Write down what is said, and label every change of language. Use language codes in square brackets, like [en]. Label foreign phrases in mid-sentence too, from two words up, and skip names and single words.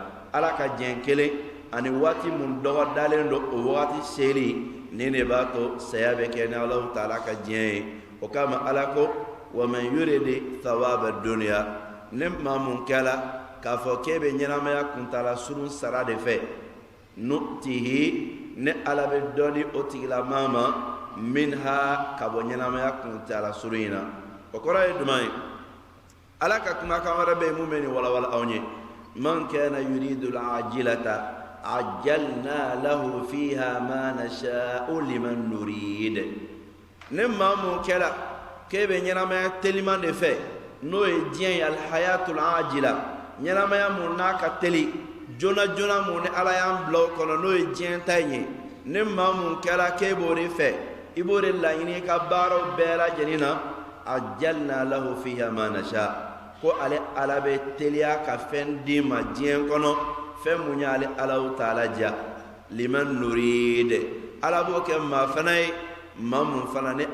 [bm] ala ka diɲɛ kelen ani waati mun dɔgɔdalen don o wagati seli nin de b'a to saya bɛ kɛ ni Alahu taala ka diɲɛ ye o kama ala ko [ar] ومن يرد ثواب الدنيا [bm] ne maa mun kɛla k'a fɔ k'e bɛ ɲɛnamaya kuntala surun sara de fɛ nu'tihi ne ala bɛ dɔ di o tigilamaa ma minha ka bɔ ɲɛnamaya kuntala surun in na o kɔrɔ ye jumɛn ye ala ka kumakan wɛrɛ bɛ yen mun bɛ nin walawala aw ye [ar] من كان يريد العاجلة عجلنا له فيها ما نشاء لمن نريد [bm] ne maa mun kɛla k'e bɛ ɲɛnamaya teliman de fɛ n'o ye diɲɛ ye [ar] الحياة العاجلة [bm] ɲɛnamaya mun n'a ka teli joona joona mun ni ala y'an bila o kɔnɔ n'o ye diɲɛ ta in ye ne maa mun kɛra k'e b'o de fɛ i b'o de laɲini i ka baaraw bɛɛ lajɛlen na [ar] عجلنا له فيها ما نشاء [bm] ko ale ala bɛ teliya ka fɛn d'i ma diɲɛ kɔnɔ fɛn mun y'ale Alahu taala diya [ar] لمن نريد [bm] ala b'o kɛ maa fana ye maa mun fana ni